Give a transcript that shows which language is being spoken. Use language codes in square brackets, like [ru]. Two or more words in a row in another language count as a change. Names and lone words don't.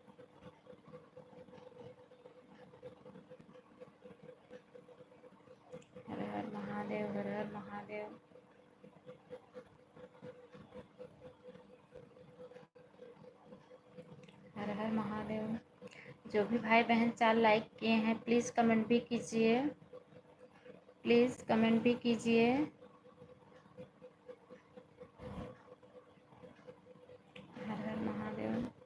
[hi] हर हर महादेव, हर हर महादेव। हर हर महादेव। जो भी भाई बहन 4 लाइक किए हैं प्लीज़ कमेंट भी कीजिए, प्लीज़ कमेंट भी कीजिए। हर हर महादेव।